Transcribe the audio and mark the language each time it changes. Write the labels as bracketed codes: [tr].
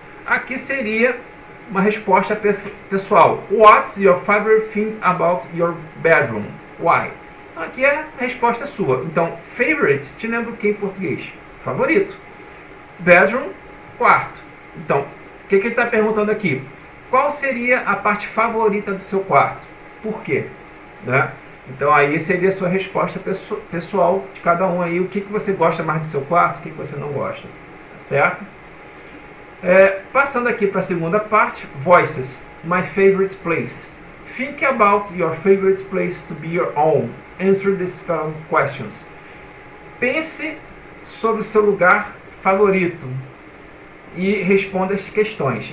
[pt] Aqui seria uma resposta pessoal. [en] What's your favorite thing about your bedroom? [pt] Why? Aqui é a resposta sua. Então, favorite, te lembra o que em português? Favorito. Bedroom, quarto. Então, o que ele está perguntando aqui? Qual seria a parte favorita do seu quarto? Por quê? Né? Então, aí seria a sua resposta pessoal de cada um aí. O que você gosta mais do seu quarto, o que você não gosta. Tá certo? Passando aqui para a segunda parte, [en] voices, my favorite place. Think about your favorite place to be your own. Answer these following questions. [pt] Pense sobre o seu lugar favorito e responda as questões.